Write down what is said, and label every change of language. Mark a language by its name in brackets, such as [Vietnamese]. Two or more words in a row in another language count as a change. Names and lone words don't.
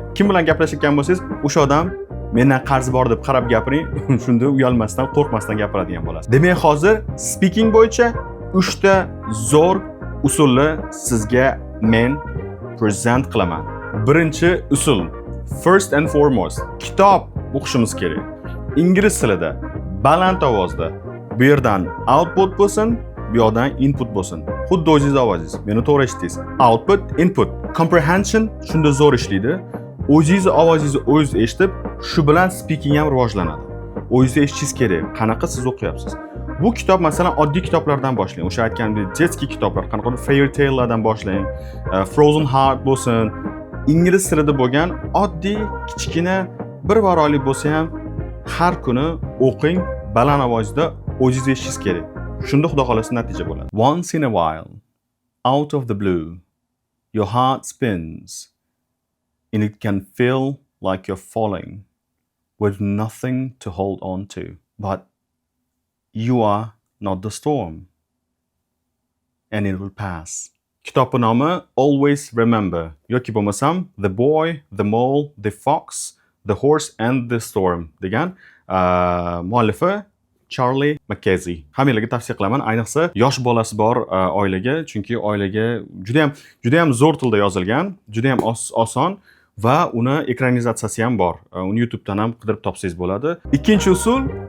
[Uzbek] Kim bilan gaplashayotgan bo'lsangiz, o'sha odam mendan qarzi bor deb qarab gapiring, shunda uyalmasdan, qo'rqmasdan gapiradigan bo'lasiz. Demak, hozir speaking bo'yicha 3 ta zo'r usulni sizga men present qilaman. Birinchi usul, [English] first and foremost, [Uzbek] kitob o'qishimiz kerak. Ingliz tilida, baland ovozda. Bu yerdan output bo'lsin, bu yoqdan input bo'lsin. Xuddi o'zingiz ovozingiz, meni to'g'ri eshitdingiz. [English] Output, input, comprehension [Uzbek] shunda zo'r ishlaydi. O'zingiz ovozingizni o'zingiz eshitib, shu bilan speaking ham rivojlanadi. O'zingiz eshitishingiz kerak, qanaqa siz o'qiyapsiz. Bu kitob masalan oddiy kitoblardan boshlang. O'sha aytganimdek, detskiy kitoblar, qanaqa [English] fairy tale'lardan [Uzbek] boshlang. Frozen Heart bo'lsin, ingliz tilida bo'lgan oddiy kichkina bir varaqlik bo'lsa ham har kuni o'qing, baland ovozda o'zingiz eshitishingiz kerak. Shunda xudo xolasa natija bo'ladi. [English] Once in a while, out of the blue, your heart spins and it can feel like you're falling with nothing to hold on to. But you are not the storm and it will pass. [Uzbek] Kitobning nomi Always Remember yoki bo'lmasam The Boy, The Mole, The Fox, The Horse and the Storm degan muallifi Charlie Mackesy. Hammalarga tavsiya qilaman, ayniqsa yosh bolasi bor oilaga, chunki oilaga juda ham zo'r tilda yozilgan, juda ham oson va uni ekranizatsiyasi ham bor. Uni YouTubedan ham qidirib topsangiz bo'ladi.